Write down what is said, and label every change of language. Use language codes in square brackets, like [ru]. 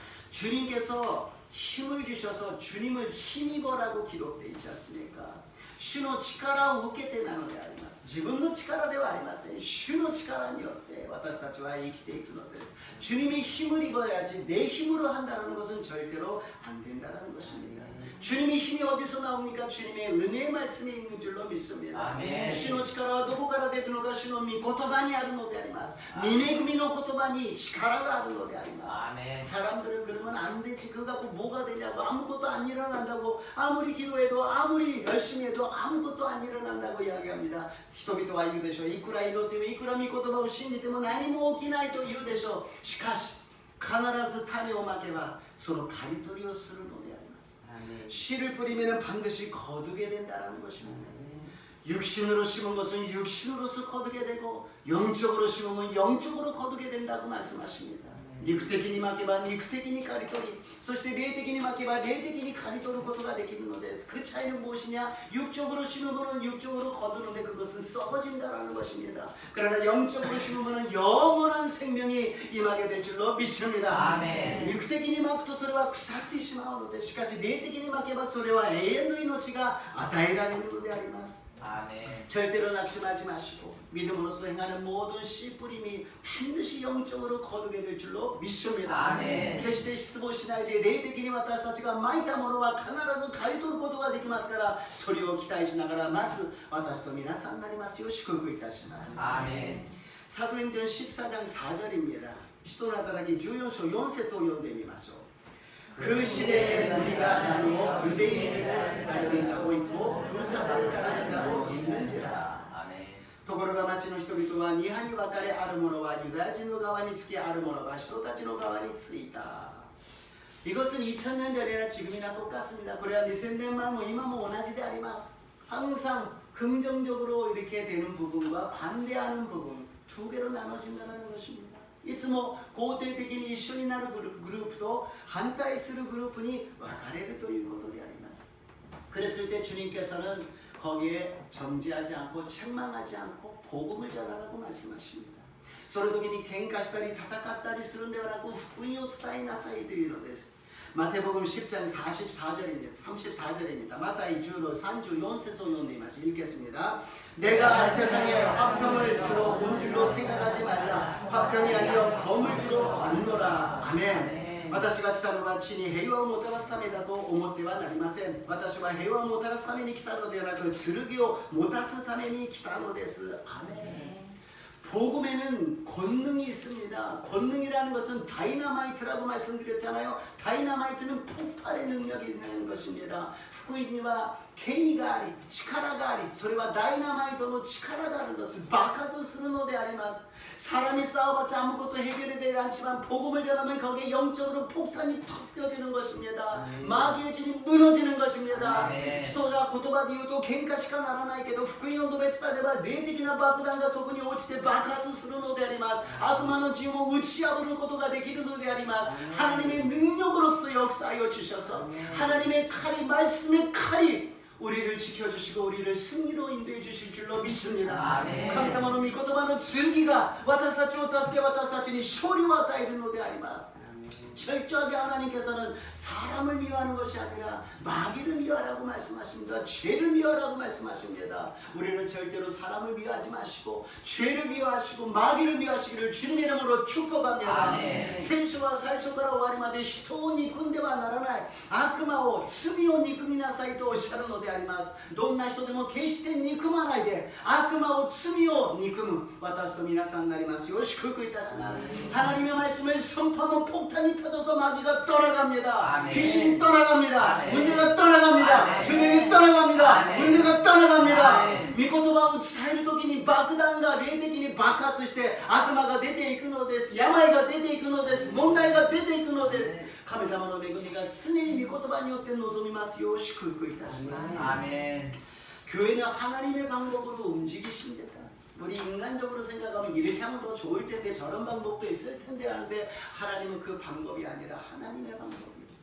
[ko] 주님께서 힘을 주셔서 주님을 힘입어라고 기록되어 있지 않습니까? [ja] 主の力を受けてなのであります。自分の力ではありません。主の力によって私たちは生きていくのです。 [ko] 주님이 힘을 입어야지 내 힘으로 한다는 것은 절대로 안 된다는 것입니다. 주님의 힘이 어디서 나옵니까? 주님의 은혜의 말씀에 있는 줄로 믿습니다. [ja] 主の力はどこから出るのか、主の御言葉にあるのであります。御恵みの言葉に力があるのであります。 [ko] 사람들은 그러면 안 되지, 그거 갖고 뭐가 되냐고, 아무것도 안 일어난다고, 아무리 기도해도 아무리 열심히 해도 아무것도 안 일어난다고 이야기합니다. [ja] 人々は言うでしょう。いくら祈ってもいくら御言葉を信じても何も起きないと言うでしょう。しかし必ず種をまけばその刈り取りをするのであります。 [ko] 씨를 뿌리면 반드시 거두게 된다는 것입니다. 육신으로 심은 것은 육신으로서 거두게 되고 영적으로 심으면 영적으로 거두게 된다고 말씀하십니다. 肉的にまけば肉的に刈り取り、そして霊的にまけば霊的に刈り取ることができるのです。 그 차이는 무엇이냐? 육적으로 심으면 육적으로 거두는데 그것은 썩어진다라는 것입니다. 그러나 영적으로 심으면 영원한 생명이 임하게 될 줄로 믿습니다. 아멘. [ja] 肉的にまくとそれは腐ってしまうので、しかし霊的にまけばそれは永遠の命が与えられるのであります。 [ko] 아멘. 절대로 낙심하지 마시고 믿음으로써 행하는 모든 씨 뿌림이 반드시 영적으로 거두게 될 줄로 믿습니다. 아멘. [ja] 決して失望しないで霊的に私たちがまいたものは必ず刈り取ることができますから、それを期待しながら待つ私と皆さんになりますよう祝福いたします。 [ko] 아멘. 사도행전 14장 4절입니다. [ja] 使徒の働き 14章 4節を読んでみましょう. [ko] 그 시대에 우리가 나누어 유대인을 따르는 자도 있고 불사를 따르는 자도 있는지라. [ja] ところが町の人々は二派に分かれ、ある者はユダヤ人の側につき、ある者は人たちの側についた。 [ko] 이것은 2000년 전이나 지금이나 똑같습니다. 그래야 [ja] 2000年前も今も同じであります. [ko] 항상 긍정적으로 이렇게 되는 부분과 반대하는 부분 두 개로 나눠진다는 것입니다. [ja] いつも肯定的に一緒になるグループと反対するグループに分かれるということであります. [ko] 그랬을 때 주님께서는 거기에 정지하지 않고 책망하지 않고 복음을 전하라고 말씀하십니다. [ja] その時に喧嘩したり戦ったりするんではなく福音を伝えなさいというのです. [ko] 마태복음 10장 44절입니다. 34절입니다. 마태이 10로 [ja] 34節を読んでいます. [ko] 읽겠습니다. 내가 세상에 화평을 주로 온 줄로 생각하지 말라. 화평이 아니여 검을 주로 왔노라. 아멘. [ja] 私が来たのは地に平和をもたらすためだと思ってはなりません。私は平和をもたらすために来たのではなく剣を持たすために来たのです. [ko] 아멘. 복음에는 권능이 있습니다. 권능이라는 것은 다이너마이트라고 말씀드렸잖아요. 다이너마이트는 폭발의 능력이 있는 것입니다. [ja] 福音には権威があり力がありそれはダイナマイトの力があるのです. 爆発するのであります. [ko] 사람이 싸워봤자 아무것도 해결이 되지 않지만 복음을 전하면 거기에 영적으로 폭탄이 터뜨려지는 것입니다. 마귀의 진이 무너지는 것입니다. [ja] 人が言葉で言うと喧嘩しかならないけど福音を述べ伝えれば霊的な爆弾がそこに落ちて爆発するのであります. 悪魔の陣を打ち破ることができるのであります. [ko] 하나님의 능력으로서 역사하여 주셔서 하나님의 칼이 말씀의 칼이 우리를 지켜주시고 우리를 승리로 인도해 주실 줄로 믿습니다. [ja] 神様の御言葉の剣が私たちを助け私たちに勝利を与えるのであります. [ko] 철저하게 하나님께서는 사람을 미워하는 것이 아니라 마귀를 미워하라고 말씀하십니다. 죄를 미워하라고 말씀하십니다. 우리는 절대로 사람을 미워하지 마시고 죄를 미워하시고 마귀를 미워하시기를 주님의 이름으로 축복합니다. [ja] 聖書は最初から終わりまで人を憎んではならない悪魔を罪を憎みなさいとおっしゃるのであります. どんな人でも決して憎まないで悪魔を罪を憎む私と皆さんになりますよう祝福いたします. [ko] 하나님의 말씀을 선포하면 폭탄이 터져서 마귀가 떠나갑니다. 귀신이 떠나갑니다. 문제가 떠나갑니다. 주님이 떠나갑니다. 문제가 떠나갑니다. [ja] 御言葉を伝える時に爆弾が霊的に爆発して悪魔が出ていくのです。病が出ていくのです。問題が出ていくのです。神様の恵みが常に御言葉によって望みますよう祝福いたします. [ko] 아멘. 교회는 하나님의 방법으로 움직이십니다. 우리 인간적으로 생각하면 이렇게 하면 더 좋을 텐데 저런 방법도 있을 텐데 하는데 하나님은 그 방법이 아니라 하나님의 방법이에요.